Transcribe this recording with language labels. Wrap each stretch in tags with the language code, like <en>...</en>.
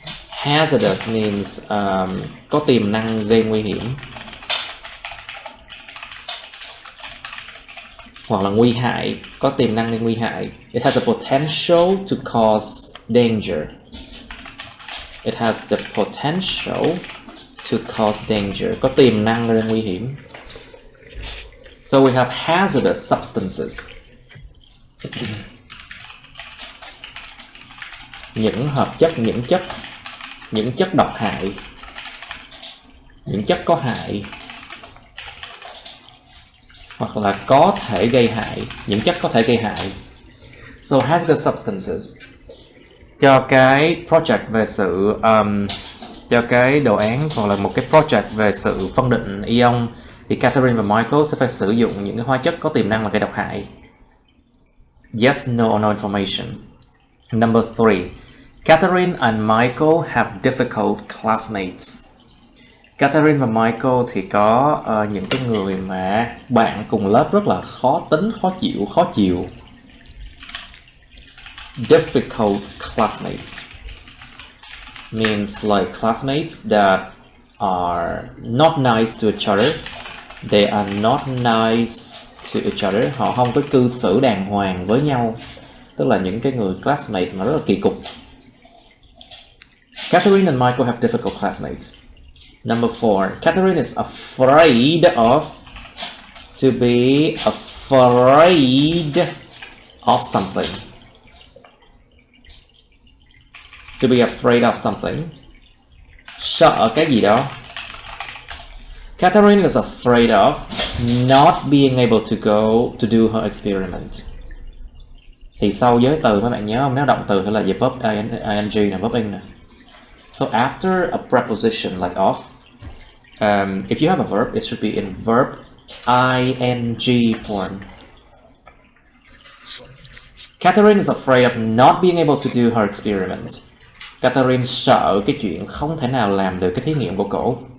<en>Hazardous means</en> <vi>có tiềm năng gây nguy hiểm, hoặc là nguy hại, có tiềm năng gây nguy hại.</vi> <en>It has a potential to cause danger. It has the potential to cause danger,</en> <vi>có tiềm năng gây nguy hiểm.</vi> <en>So we have hazardous substances.</en> <vi>Những hợp chất, những chất độc hại, những chất có hại, hoặc là có thể gây hại, những chất có thể gây hại.</vi> <en>So hazardous substances.</en> <vi>Cho cái project về sự cho cái đồ án hoặc là một cái project về sự phân định ion thì Catherine và Michael sẽ phải sử dụng những cái hóa chất có tiềm năng là gây độc hại.</vi> <en>Yes, no or no information. Number 3. Catherine and Michael have difficult classmates.</en> <vi>Catherine và Michael thì có những cái người mà bạn cùng lớp rất là khó tính, khó chịu.</vi> <en>Difficult classmates means like classmates that are not nice to each other. They are not nice to each other.</en> <vi>Họ không có cư xử đàng hoàng với nhau. Tức là những cái người classmate mà rất là kỳ cục.</vi> <en>Catherine and Michael have difficult classmates. Number 4. Catherine is afraid of. To be afraid of something. To be afraid of something.</en> <vi>Sợ cái gì đó.</vi> <en>Catherine is afraid of not being able to go to do her experiment.</en> <vi>Thì sau giới từ mấy bạn nhớ không? Nếu động từ thì là về verb ing là verb in nè.</vi> <en>So after a preposition like of, if you have a verb, it should be in verb ing form. Catherine is afraid of not being able to do her experiment.</en> <vi>Catherine sợ cái chuyện không thể nào làm được cái thí nghiệm của cổ.</vi>